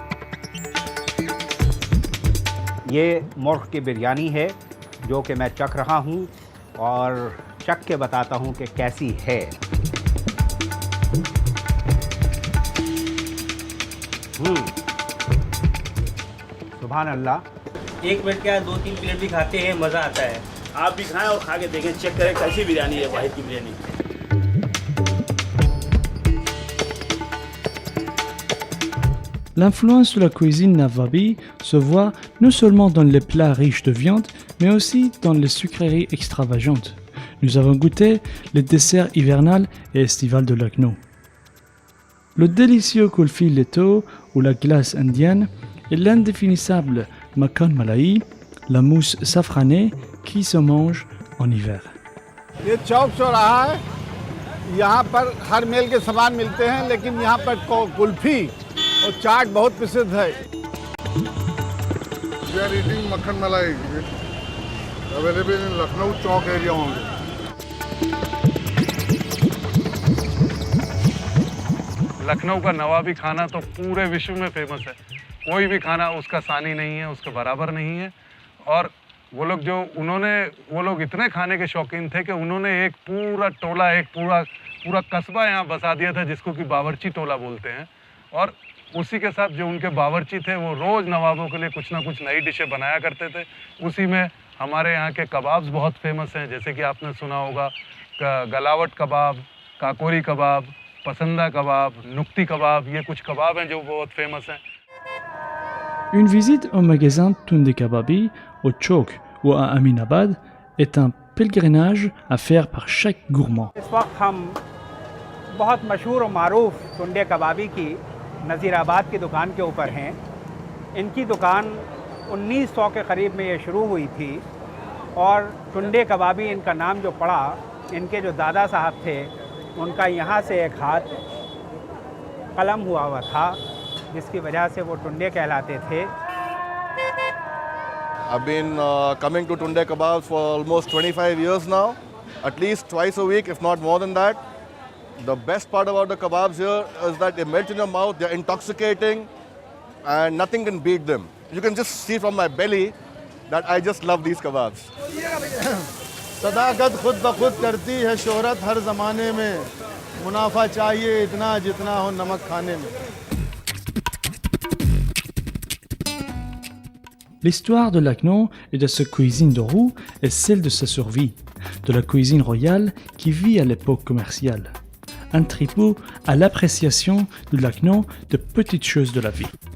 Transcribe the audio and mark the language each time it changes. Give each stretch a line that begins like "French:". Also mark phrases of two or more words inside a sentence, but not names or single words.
Hindi: ये मुर्ग़ की बिरयानी है जो कि मैं चख रहा हूँ और चख के बताता हूँ कि कैसी है।
Arabic: سبحان الله.
Hindi: एक मिनट क्या 2-3 प्लेट भी खाते हैं, मज़ा आता है। आप भी खाएं और खा के देखें, चेक करें कैसी बिरयानी है वाहिद की बिरयानी।
French: L'influence de la cuisine Nawabi se voit non seulement dans les plats riches de viande, mais aussi dans les sucreries extravagantes. Nous avons goûté les desserts hivernales et estivales de Lucknow. Le délicieux kulfi leto ou la glace indienne et l'indéfinissable makan malai, la mousse safranée qui se mange en hiver.
Hindi: ये चौक चौराहा है, यहाँ पर हर मेल के सामान मिलते हैं, लेकिन यहाँ पर कुल्फी और चाट बहुत प्रसिद्ध है।
English: We are eating makhan malai, available in Lucknow Chowk area only.
Hindi: लखनऊ का नवाबी खाना तो पूरे विश्व में फेमस है। कोई भी खाना उसका सानी नहीं है, उसके बराबर नहीं है। और वो लोग इतने खाने के शौकीन थे कि उन्होंने एक पूरा टोला, एक पूरा कस्बा यहाँ बसा दिया था, जिसको कि बावर्ची टोला बोलते हैं। और उसी के साथ जो उनके बावर्ची थे वो रोज़ नवाबों के लिए कुछ ना कुछ नई डिशें बनाया करते थे। उसी में हमारे यहाँ के कबाब्स बहुत फेमस हैं, जैसे कि आपने सुना होगा गलावट कबाब, काकोरी कबाब, पसंदा कबाब, नुक्ती कबाब, ये कुछ कबाब हैं जो बहुत फेमस हैं।
French: Une visite au magasin Tunde Kababi, au Chowk ou à Aminabad est un pèlerinage à faire par chaque gourmand.
Hindi: इस वक्त हम बहुत मशहूर और मारूफ टुंडे कबाबी की नज़ीराबाद की दुकान के ऊपर हैं। इनकी दुकान 1900 के करीब में ये शुरू हुई थी और टुंडे कबाबी इनका नाम जो पड़ा, इनके जो दादा साहब थे उनका यहाँ से एक हाथ कलम हुआ था, जिसकी वजह से वो टुंडे कहलाते थे।
English: I've been coming to Tunde Kebabs for almost 25 years now, at least twice a week, if not more than that. The best part about the kebabs here is that they melt in your mouth, they're intoxicating, and nothing can beat them. You can just see from my belly that I just love these kebabs.
Hindi: सदाकत खुद ब खुद करती है शोहरत हर ज़माने में, मुनाफा चाहिए इतना जितना हो नमक खाने में।
French: L'histoire de Lucknow et de sa cuisine de roue est celle de sa survie, de la cuisine royale qui vit à l'époque commerciale. Un tribut à l'appréciation de Lucknow de petites choses de la vie.